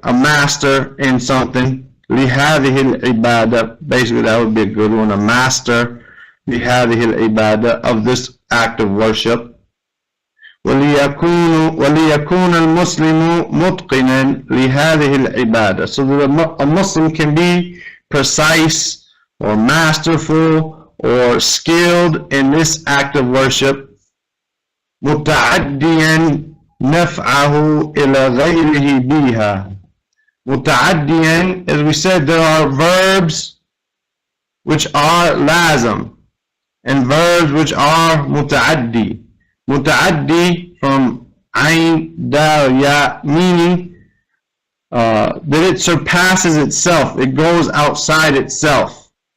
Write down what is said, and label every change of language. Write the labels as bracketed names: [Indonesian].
[English] A master in something. [Arabic] لهذه العبادة, [English] basically that would be a good one, a master لهذه العبادة, of this act of worship. [Arabic] وليكون المسلم متقنا لهذه العبادة, [English] so that a Muslim can be precise or masterful or skilled in this act of worship. [Arabic] متعديا نفعه إلى غيره بها. متعديا, [English] as we said, there are verbs which are lazim and verbs which are muta'addi. Muta'addi from ayn, dal, ya, meaning that it surpasses itself, it goes outside itself.